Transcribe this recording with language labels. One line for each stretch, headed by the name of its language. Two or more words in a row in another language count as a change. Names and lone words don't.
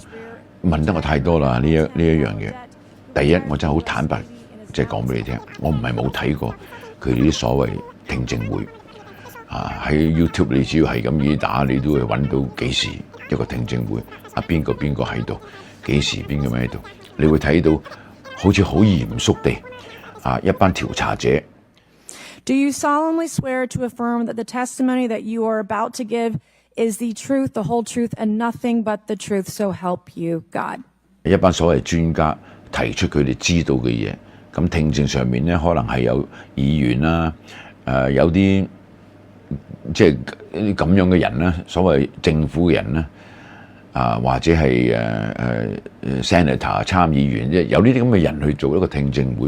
Cantonese: 問得我太多啦，呢一樣嘢。第一，我真係好坦白，即係講俾你聽，我唔係冇睇過佢啲所謂聽證會。喺 YouTube 你只要係咁意打，你都會揾到幾時一個聽證會，邊個喺度，幾時邊個喺度，你會睇到好似好嚴肅地一班調查者。
English: Do you solemnly swear to affirm that the testimony that you are about to give is the truth, the whole truth, and nothing but the truth, so help you God?
Cantonese: 一班所謂專家提出佢哋知道嘅嘢，咁聽證上面咧，可能係有議員啦，有啲即係咁樣嘅人啦，所謂政府嘅人啦，或者係Senator 參議員，即係有呢啲咁嘅人去做一個聽證會。